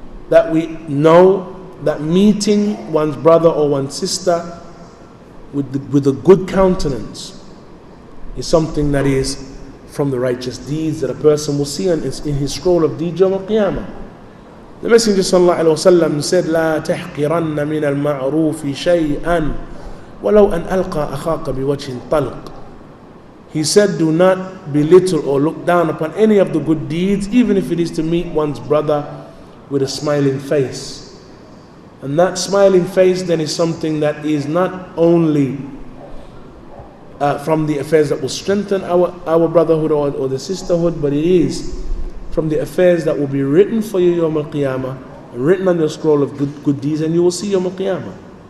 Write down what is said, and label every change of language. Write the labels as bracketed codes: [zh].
[en] That we know that meeting one's brother or one's sister with a good countenance is something that is from the righteous deeds that a person will see in his scroll of deeds Yawm al-Qiyamah. The Messenger ﷺ said, [ar] لا تحقرن من المعروف شيئا ولو أن ألقى أخاك بوجه طلق. [en] He said, do not belittle or look down upon any of the good deeds, even if it is to meet one's brother with a smiling face. And that smiling face then is something that is not only from the affairs that will strengthen our brotherhood or the sisterhood, but it is from the affairs that will be written for you Yawm al-Qiyamah, written on your scroll of good deeds, and you will see Yawm al-Qiyamah.